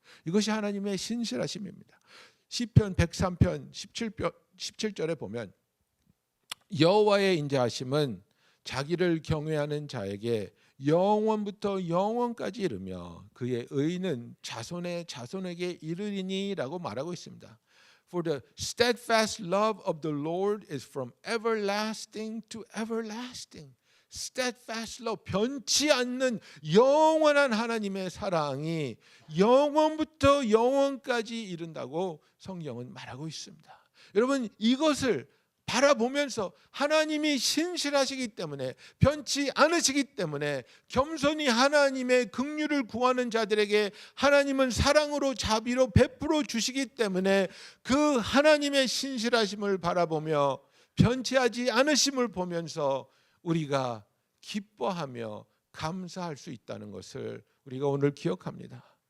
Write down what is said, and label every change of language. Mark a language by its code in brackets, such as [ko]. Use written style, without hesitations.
[ko] 이것이 하나님의 신실하심입니다. 시편 103편 17절에 보면 여호와의 인자하심은 자기를 경외하는 자에게 영원부터 영원까지 이르며 그의 의는 자손의 자손에게 이르리니라고 말하고 있습니다. [en] For the steadfast love of the Lord is from everlasting to everlasting. steadfast love, [ko] 변치 않는 영원한 하나님의 사랑이 영원부터 영원까지 이른다고 성경은 말하고 있습니다. 여러분, 이것을 바라보면서 하나님이 신실하시기 때문에 변치 않으시기 때문에 겸손히 하나님의 긍휼을 구하는 자들에게 하나님은 사랑으로 자비로 베풀어 주시기 때문에 그 하나님의 신실하심을 바라보며 변치하지 않으심을 보면서 우리가 기뻐하며 감사할 수 있다는 것을 우리가 오늘 기억합니다.